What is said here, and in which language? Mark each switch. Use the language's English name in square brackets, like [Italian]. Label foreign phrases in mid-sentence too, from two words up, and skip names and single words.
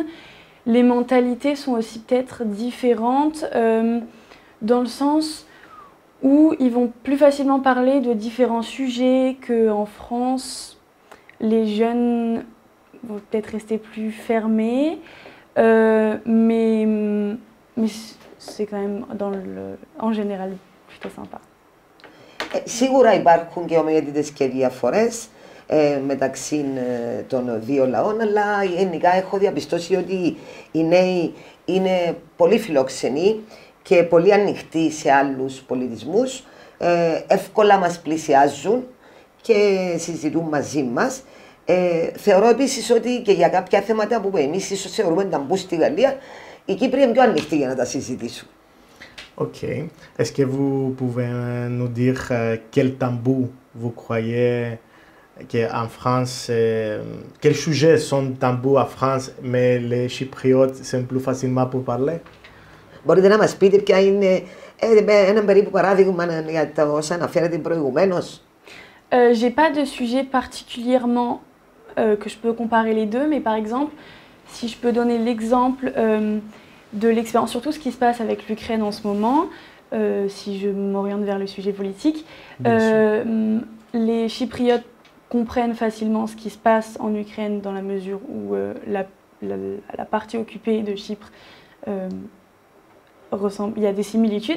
[French] Les mentalités sont aussi peut-être différentes dans le sens où ils vont plus facilement parler de différents sujets qu'en France. Les jeunes vont peut-être rester plus fermés, mais c'est quand même en général plutôt sympa. [Greek] Σίγουρα υπάρχουν και ομοιότητες και διαφορές μεταξύ των δύο λαών, αλλά γενικά έχω διαπιστώσει ότι οι νέοι είναι πολύ φιλόξενοι και πολύ ανοιχτοί σε άλλους πολιτισμούς, εύκολα μας πλησιάζουν και συζητούν μαζί μας. Θεωρώ επίσης ότι και για κάποια θέματα που εμείς ίσως θεωρούμε ταμπού στη Γαλλία, οι Κύπροι είναι πιο ανοιχτοί για να τα συζητήσουν. Ok. [French] Est-ce que vous pouvez nous dire quel tabou vous croyez qu'en France, quels sujets sont tabous en France, mais les Chypriotes sont plus facilement pour parler? [Greek] Μπορείτε να μας πείτε ποια είναι ένα περίπου παράδειγμα για τα όσα αναφέρατε προηγουμένως? [French] J'ai pas de sujet particulièrement que je peux comparer les deux, mais par exemple, si je peux donner l'exemple de l'expérience, surtout ce qui se passe avec l'Ukraine en ce moment, si je m'oriente vers le sujet politique, les Chypriotes comprennent facilement ce qui se passe en Ukraine dans la mesure où la partie occupée de Chypre il y a des similitudes.